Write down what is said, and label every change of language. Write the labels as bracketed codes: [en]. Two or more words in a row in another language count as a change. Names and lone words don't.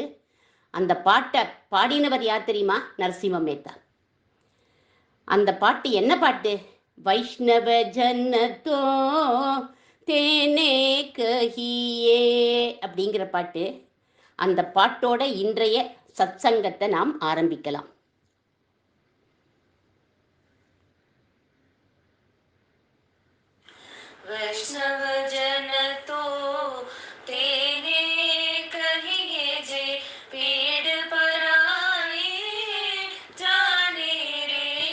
[ta] அந்த பாட்டை பாடினவர் யார் தெரியுமா? நரசிம்ம மேத்தா. அந்த பாட்டு என்ன பாட்டு? [gu] વૈષ્ણવ જન તો તેને કહીએ [ta] அப்படிங்கிற பாட்டு. அந்த பாட்டோட இன்றைய சத்சங்கத்தை நாம் ஆரம்பிக்கலாம். [gu] વૈષ્ણવ જન તો તેને કહીએ જે પીડ પરાઈ જાણે રે।